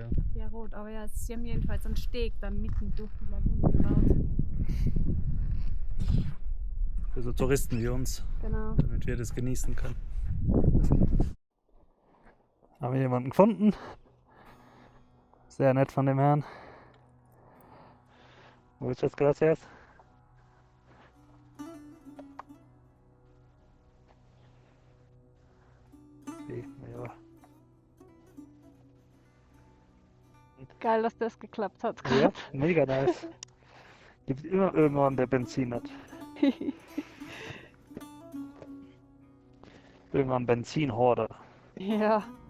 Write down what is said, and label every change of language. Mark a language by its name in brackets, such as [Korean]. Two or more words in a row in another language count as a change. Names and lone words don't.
[German] Ja, rot, aber ja, sie haben jedenfalls einen Steg da mitten durch die Lagune gebaut. Für so Touristen wie uns, Genau. damit wir das genießen können. Haben wir jemanden gefunden? Sehr nett von dem Herrn. [Spanish] Muchas gracias. Sí, [German] ja. Geil, dass das geklappt hat. Ja, mega nice. Gibt immer irgendwann, der Benzin hat. Irgendwann Benzinhorder. Ja.